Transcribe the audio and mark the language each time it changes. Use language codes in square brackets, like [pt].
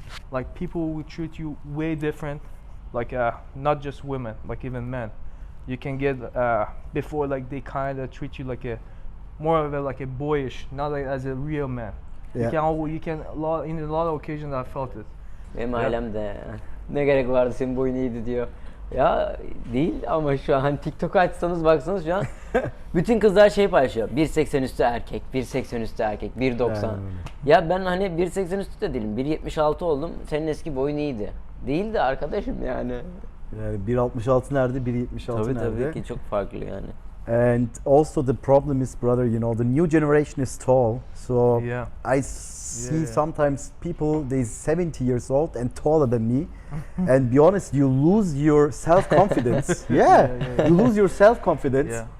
[en] Like people will treat you way different, like not just women, like even men. You can get before like they kind of treat you like a more of a like a boyish, not like as a real man. Yeah. You can in a lot of occasions I felt it. [tr] Benim ailem de ne gerek vardı senin boyun iyiydi diyor. Ya değil ama şu an TikTok açsanız baksanız şu an bütün kızlar şey paylaşıyor. 1.80 üstü erkek, 1.80 üstü erkek, 1.90. Ya ben hani 1.80 üstü de değilim. 1.76 oldum. Senin eski boyun iyiydi. Değildi arkadaşım yani. Yani 1.66 nerede, 1.76 nerede? Tabii ki çok farklı yani. [en] And also the problem is, brother, you know, the new generation is tall. So Yeah. I see sometimes people, they're 70 years old and taller than me. And be honest, you lose your self-confidence. Yeah, you lose your self-confidence. Yeah.